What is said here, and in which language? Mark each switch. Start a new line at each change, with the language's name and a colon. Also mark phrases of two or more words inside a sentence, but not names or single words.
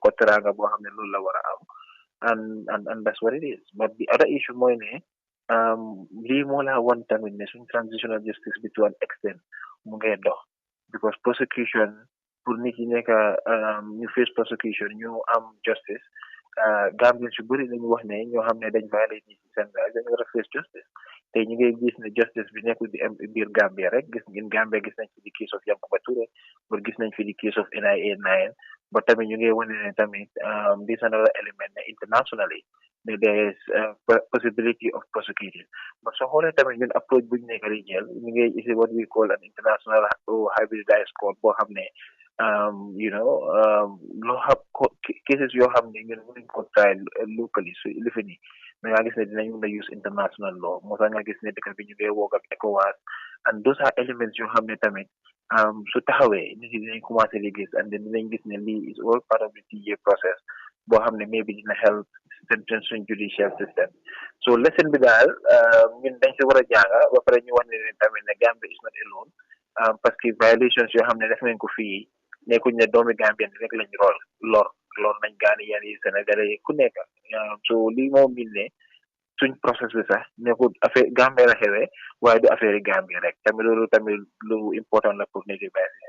Wolof: ko teranga boo xam ne loolu la war a am
English: and that's what it is but the other issue
Wolof: mooy ne lii moo la wan tamit ne suñ
English: transitional justice
Wolof: bi
English: to an extent
Wolof: mu ngay dox
English: because prosecution
Wolof: pour nit yi nekk ñu
English: face prosecution
Wolof: ñu am justice Gambien su bëri lañu wax ne ñoo xam ne dañ violate ñi ci seen dañ war a
English: face justice
Wolof: tey ñu ngi gis ne justice bi nekkul di am biir Gambia rek gis ngeen Gambia gis nañ fi di
English: case of Yankuba Touré
Wolof: ba gis nañ fi di
English: case of NIA 9
Wolof: ba tamit ñu ngi wane ne tamit
English: this another element
Wolof: ne internationally ne
English: there is possibility of prosecuting
Wolof: but soo xoolee tamit ñun approach buñ nekk di jël ñu ngi isi
English: what we call an international hybridized court
Wolof: boo xam ne loo xam cases yoo xam ne ñun mënuñ ko
English: try locally
Wolof: su lifi nii mais nga gis ne dinañ mën a
English: use international law
Wolof: moo tax nga gis ne dëkk bi ñu ngi work ak ECOWAS and
English: those are elements
Wolof: yoo xam ne tamit su taxawee nit yi dinañ commencé di gis
English: and then
Wolof: dinañ gis ne lii
English: is all part of the TA process
Wolof: boo xam ne maybe dina help suñ
English: judicial system
Wolof: so lesson bi daal ñun dañ si war a jànga ba pare ñu wax ne tamit ne
English: Gambia is not alone
French: parce que
Wolof: violations yoo xam ne def nañ ko fii nekkuñ ne doomi Gambien rek lañ lor nañ Ghanaian yi Sénégalais yi ku nekk so lii moom min ne suñ process bi sax nekkul affaire Gambie la xewee waaye du affaire yi Gambie rek tamit loolu tamit lu important la pour nit yi bàyyi